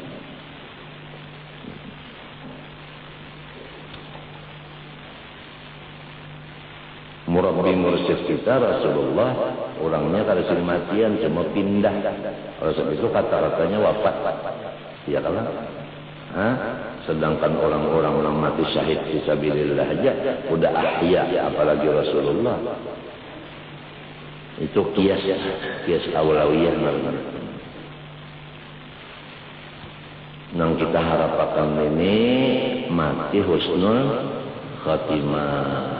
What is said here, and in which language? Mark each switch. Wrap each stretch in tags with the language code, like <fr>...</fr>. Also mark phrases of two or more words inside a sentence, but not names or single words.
<id>Murabbi mursyid kita Rasulullah, orangnya kalau sudah matian cuma pindah. Rasul itu kata-katanya wafat. Ya kan? Sedangkan orang-orang yang mati syahid fisabilillah aja udah ahya, apalagi Rasulullah. Itu kias awlawiyah namanya. Nang kita harapkan ini mati</id> <ar>حسن الخاتمة.</ar>